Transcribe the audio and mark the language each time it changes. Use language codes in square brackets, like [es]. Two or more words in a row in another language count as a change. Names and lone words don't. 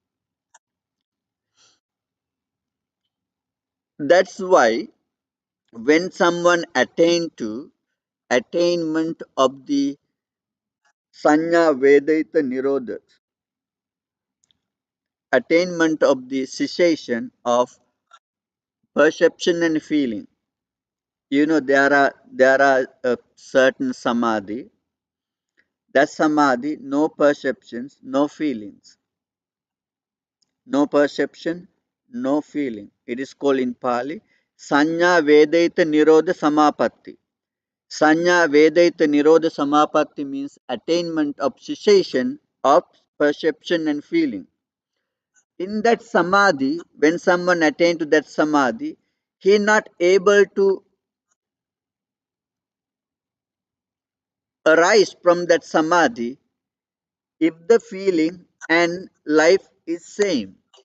[en] That's why when someone attain to attainment of the [pi] Sanya Vedaita Nirodha, [en] attainment of the cessation of perception and feeling, there are a certain samadhi. That samadhi, no perceptions, no feelings, no perception, no feeling. It is called in Pali [pi] Sanya Vedaita Nirodha Samapatti. Sanya Vedaita Nirodha Samapatti [en] means attainment of cessation of perception and feeling. In that samadhi, when someone attains to that samadhi, he is not able to arise from that samadhi if the feeling and life is same.